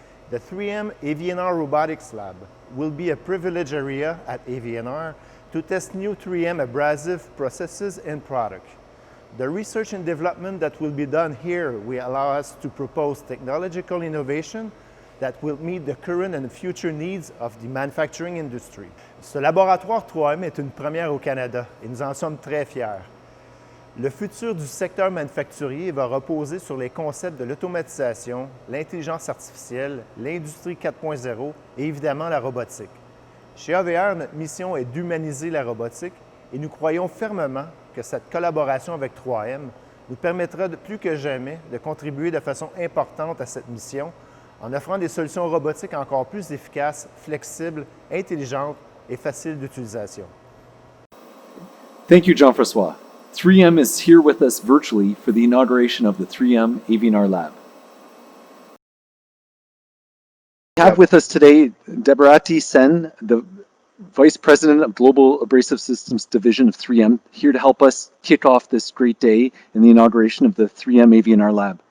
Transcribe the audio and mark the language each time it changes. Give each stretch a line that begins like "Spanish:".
English: The 3M AV&R Robotics Lab will be a privileged area at AV&R to test new 3M abrasive processes and products. The research and development that will be done here will allow us to propose technological innovation that will meet the current and future needs of the manufacturing industry.
French: Ce laboratoire 3M est une première au Canada et nous en sommes très fiers. Le futur du secteur manufacturier va reposer sur les concepts de l'automatisation, l'intelligence artificielle, l'industrie 4.0 et évidemment la robotique. Chez AV&R, notre mission est d'humaniser la robotique et nous croyons fermement que cette collaboration avec 3M nous permettra plus que jamais de contribuer de façon importante à cette mission en offrant des solutions robotiques encore plus efficaces, flexibles, intelligentes et faciles d'utilisation.
English: Thank you, Jean-François. 3M is here with us virtually for the inauguration of the 3M AV&R Lab. We have with us today Debarati Sen, the Vice President of Global Abrasive Systems Division of 3M, here to help us kick off this great day in the inauguration of the 3M AV&R Lab.